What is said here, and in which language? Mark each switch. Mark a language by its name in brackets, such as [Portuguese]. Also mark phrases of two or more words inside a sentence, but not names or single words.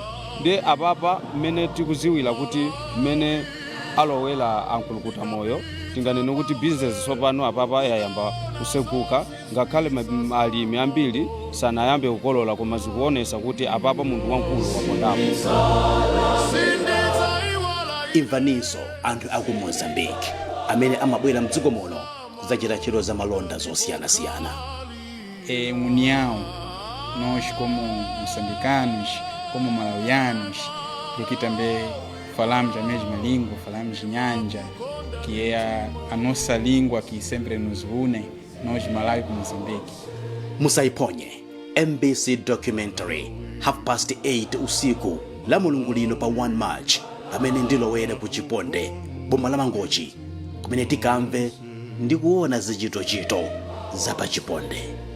[Nyanja] ndi apapa mmene tikuziwira kuti mmene alowera ankulukuta moyo tinganene kuti business sopano apapa yayamba kusekuka ngakhale alimi ambiri sanayambe kukolola koma zikuonesa kuti apapa munthu wankulu wapondapo. Imvaniso anthu aku Mozambique amene amabwera mdziko muno kudzachita ntchito za malonda zosiyanasiyana. [Portuguese] União, nós como moçambicanos, como malawianos, porque também falamos a mesma língua, falamos Nyanja, que é a nossa língua que sempre nos une, nós Malawi com Moçambique. [Nyanja] Musaiponye MBC documentary 8:30 usiku la mulungu lino pa 1 March amene ndilowera ku Chiponde, boma la Mangochi, kumene tikamve ndi kuona zichitochito za pa Chiponde.